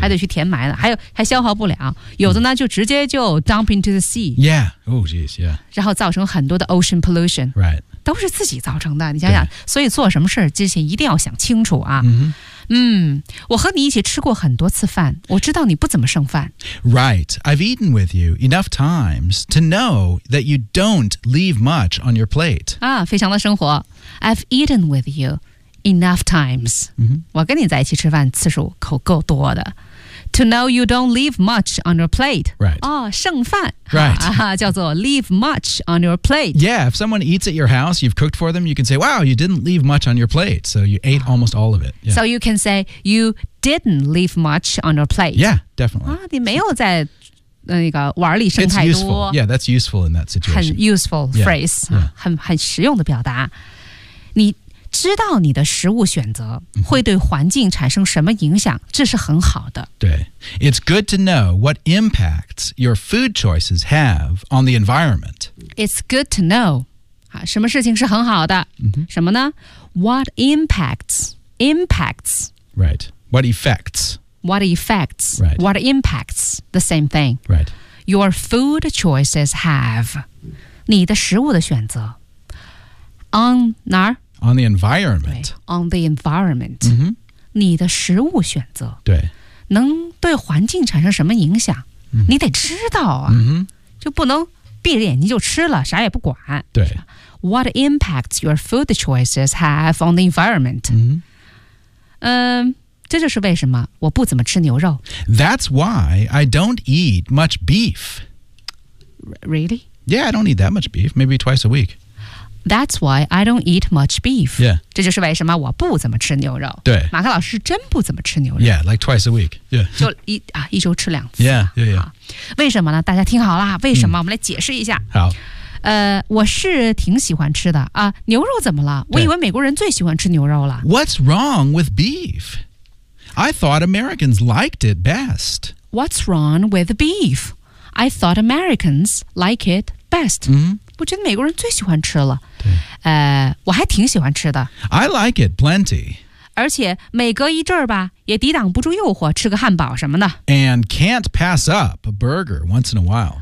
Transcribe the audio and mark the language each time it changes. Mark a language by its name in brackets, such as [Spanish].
[Chinese] 还得去填埋了，还有还消耗不了。有的呢，就直接就 [English] dump into the sea. Yeah. Oh, geez. Yeah. [Chinese] 然后造成很多的 [English] ocean pollution. Right. [Chinese] 都是自己造成的。你想想，所以做什么事之前一定要想清楚啊。 Mm-hmm. 嗯，我和你一起吃过很多次饭，我知道你不怎么剩饭。 [English] Right. I've eaten with you enough times to know that you don't leave much on your plate. [Chinese] 啊，非常的生活。 [English] I've eaten with you enough times.、 Mm-hmm. [Chinese] 我跟你在一起吃饭次数口够多的。 [English] To know you don't leave much on your plate. Right. [Chinese] 哦，剩饭。 [English] Right. [Chinese] 叫做 [English] leave much on your plate. Yeah, if someone eats at your house, you've cooked for them, you can say, wow, you didn't leave much on your plate. So you ate almost all of it.、Yeah. So you can say, you didn't leave much on your plate. Yeah, definitely. [Chinese] 啊，你没有在那个碗里剩太多。 [English] It's useful. Yeah, that's useful in that situation. [Chinese] 很 [English] useful phrase. Yeah. [Chinese] 很实用的表达。你知道你的食物选择会对环境产生什么影响，这是很好的。 [English] 对 ，It's good to know what impacts your food choices have on the environment. It's good to know， [Chinese] 啊，什么事情是很好的？ Mm-hmm. 什么呢 [English] ？What impacts？ Right. What effects？ What effects？ Right. What impacts？ The same thing. Right. Your food choices have， [Chinese] 你的食物的选择 [English] on [Chinese] 哪儿？ [English] On the environment. On the environment.、 Mm-hmm. [Chinese] 你的食物选择。对。能对环境产生什么影响、 mm-hmm. 你得知道啊。 Mm-hmm. 就不能闭着眼睛就吃了啥也不管。对。 [English] What impacts your food choices have on the environment?、 Mm-hmm. [Chinese] 这就是为什么我不怎么吃牛肉。 [English] That's why I don't eat much beef. Really? Yeah, I don't eat that much beef. Maybe twice a week. That's why I don't eat much beef. Yeah. [Chinese] 这就是为什么我不怎么吃牛肉。对。马克老师真不怎么吃牛肉。 [English] Yeah, like twice a week. Yeah. [Chinese] 就一周吃两次。 [English] Yeah, yeah, yeah. [Chinese] 为什么呢？大家听好了，为什么？我们来解释一下。好。我是挺喜欢吃的啊。牛肉怎么了？我以为美国人最喜欢吃牛肉了。 [English] What's wrong with beef? I thought Americans liked it best. What's wrong with beef? I thought Americans like it best. Mm-hmm. [Chinese] 我觉得美国人最喜欢吃了，我还挺喜欢吃的。 [English] I like it plenty. [Chinese] 而且每隔一阵儿吧，也抵挡不住诱惑，吃个汉堡什么的。 [English] And can't pass up a burger once in a while.